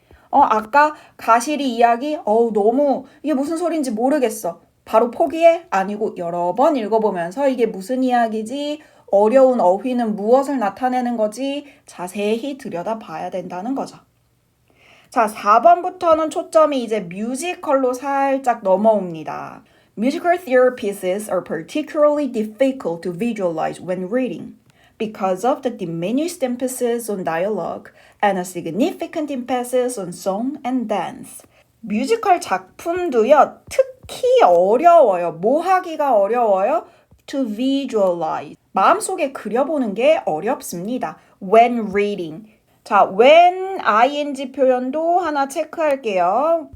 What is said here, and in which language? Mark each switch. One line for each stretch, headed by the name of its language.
Korean: 아까 가시리 이야기, 너무 이게 무슨 소리인지 모르겠어. 바로 포기해? 아니고 여러 번 읽어보면서 이게 무슨 이야기지? 어려운 어휘는 무엇을 나타내는 거지? 자세히 들여다봐야 된다는 거죠. 자, 4번부터는 초점이 이제 뮤지컬로 살짝 넘어옵니다.
English: Musical theory pieces are particularly difficult to visualize when reading because of the diminished emphasis on dialogue and a significant emphasis on song and dance.
Korean: 뮤지컬 작품도요, 특히 어려워요. 뭐 하기가 어려워요?
English: To visualize.
Korean: 마음속에 그려보는 게 어렵습니다.
English: When reading.
Korean: 자, when ing 표현도 하나 체크할게요.